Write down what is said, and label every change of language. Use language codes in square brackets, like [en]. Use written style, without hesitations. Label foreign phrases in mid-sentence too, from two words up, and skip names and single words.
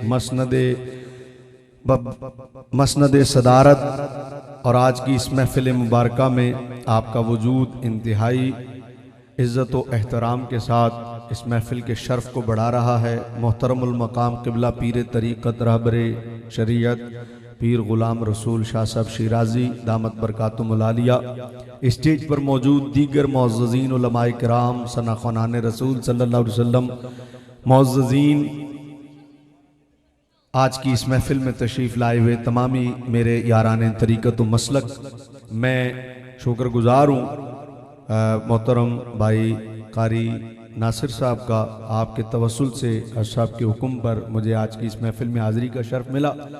[ur] مسند صدارت اور آج کی اس محفل مبارک میں آپ کا وجود انتہائی عزت و احترام کے ساتھ اس محفل کے شرف کو بڑھا رہا ہے. محترم المقام قبلہ پیر طریقت رہبر شریعت پیر غلام رسول شاہ صاحب شیرازی [ar] دامت برکاتہم العالیہ, [ur] اسٹیج پر موجود دیگر معززین علمائے کرام ثنا خوانان رسول [ar] صلی اللہ علیہ وسلم, [ur] معززین, آج کی اس محفل میں تشریف لائے ہوئے تمامی میرے یاران طریقت و مسلک، میں شکرگزار ہوں محترم بھائی قاری ناصر صاحب کا، آپ کے توسل سے صاحب کے حکم پر مجھے آج کی اس محفل میں حاضری کا شرف ملا.